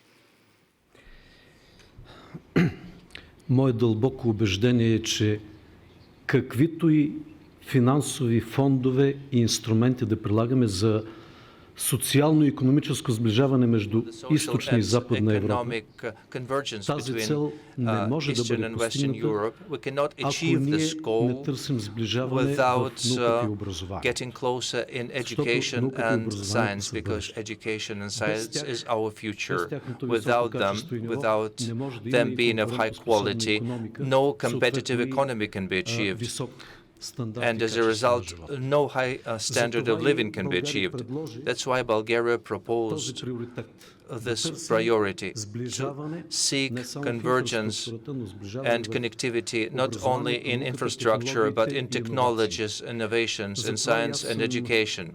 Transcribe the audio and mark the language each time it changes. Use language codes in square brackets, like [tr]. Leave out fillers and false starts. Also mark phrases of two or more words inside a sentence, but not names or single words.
[bg] Мое дълбоко убеждение е, че каквито и финансови фондове и инструменти да прилагаме за социално-икономическо сближаване между източна и западна Европа, тази цел не може да бъде постигната, ако ние не търсим сближаване в науката и образованието. Защото науката и образованието са бъдещето. Без тяхното високо качество и ниво не може да има и конкурентоспособна икономика, съответно и висок [en] and as a result, no high standard of living can be achieved. That's why Bulgaria proposed this priority, to seek convergence and connectivity not only in infrastructure but in technologies, innovations, in science and education.